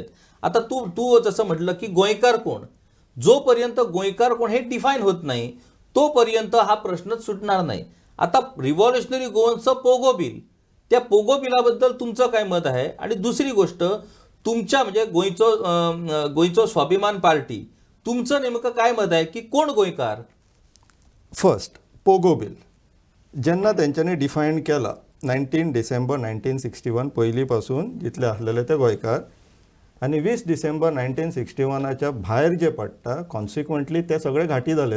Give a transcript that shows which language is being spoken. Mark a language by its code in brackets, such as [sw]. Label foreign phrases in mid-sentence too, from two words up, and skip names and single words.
[mr] आता तू जसं म्हटलं की गोयकार कोण, जोपर्यंत गोयकार कोण हे डिफाईन होत नाही तोपर्यंत हा प्रश्नच सुटणार नाही. आता रिव्हॉल्युशनरी गोवन्सचं पोगो बिल, त्या पोगो बिलाबद्दल तुमचं काय मत आहे? आणि दुसरी गोष्ट तुमच्या म्हणजे गोंयचो स्वाभिमान पार्टी तुमचं नेमकं काय मत आहे की कोण गोयकार? [kok] फर्स्ट पोगो बिल जेन्ना तेंच्यांनी डिफायन केला 19 डिसेंबर 1961 पयलींपासून जितले आसलेले ते गोंयकार आनी 20 डिसेंबर 1961च्या भायर जे पडटा कॉन्सिक्वंटली ते सगळे घाटी जाले.